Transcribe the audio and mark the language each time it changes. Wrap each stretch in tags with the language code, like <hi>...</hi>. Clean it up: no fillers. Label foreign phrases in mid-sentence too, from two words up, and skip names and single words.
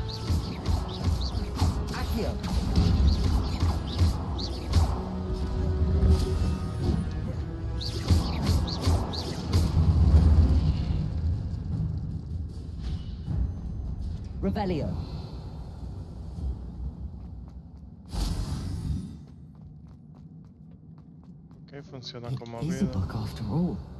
<es>Accio. Revelio. Ok, funciona</es> <en>It</en> <es>como</es> <en>is a</en> <es>vida.</es> <en>book after all.</en>